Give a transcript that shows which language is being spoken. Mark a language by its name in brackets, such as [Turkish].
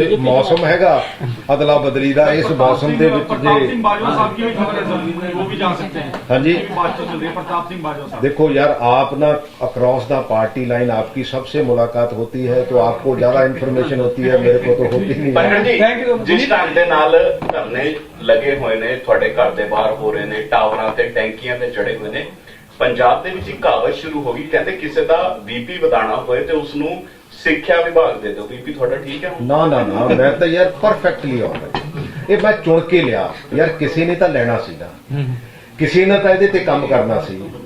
[Punjabi] ਇਹ ਮੌਸਮ ਹੈਗਾ ਅਦਲਾ ਬਦਲੀ ਦਾ, ਇਸ ਮੌਸਮ ਦੇ ਵਿੱਚ [Hindi] प्रताप ਜੇ सिंह बाजवा साहब की भी खबर है सर, वो भी जा सकते हैं। हाँ जी। बातचीत चल रही है प्रताप सिंह बाजवा साहब। देखो यार, आप ना [English] across the party line [Hindi] आपकी सबसे मुलाकात होती है तो आपको ज्यादा इन्फॉर्मेशन होती है, मेरे को तो होती नहीं [Punjabi] ਪੰਕਜ [Hindi] है। [Punjabi] ਜੀ, ਜਿਸ ਢੰਗ ਦੇ ਨਾਲ ਧਰਨੇ ਲੱਗੇ ਹੋਏ ਨੇ, ਤੁਹਾਡੇ ਘਰ ਦੇ ਬਾਹਰ ਹੋ ਰਹੇ ਨੇ, ਟਾਵਰਾਂ ਤੇ ਟੈਂਕੀਆਂ ਤੇ ਚੜੇ ਹੋਏ ਨੇ, ਪੰਜਾਬ ਦੇ ਵਿੱਚ ਇੱਕ ਕਹਾਵਤ ਸ਼ੁਰੂ ਹੋ ਗਈ, ਕਹਿੰਦੇ ਕਿਸੇ ਦਾ ਬੀਪੀ ਵਧਾਣਾ ਹੋਏ ਤੇ ਉਸ ਨੂੰ ਸਿੱਖਿਆ ਵਿਭਾਗ ਦੇ ਦਿਓ। ਬੀਪੀ ਤੁਹਾਡਾ ਠੀਕ ਹੈ? ਨਾ ਨਾ ਨਾ, ਮੈਂ ਤਾਂ ਯਾਰ ਪਰਫੈਕਟਲੀ ਆਉਂਦਾ, ਇਹ ਮੈਂ ਚੁਣ ਕੇ ਲਿਆ ਯਾਰ, ਕਿਸੇ ਨੇ ਤਾਂ ਲੈਣਾ ਸੀ ਨਾ, ਕਿਸੇ ਨੇ ਤਾਂ ਇਹਦੇ ਤੇ ਕੰਮ ਕਰਨਾ ਸੀ,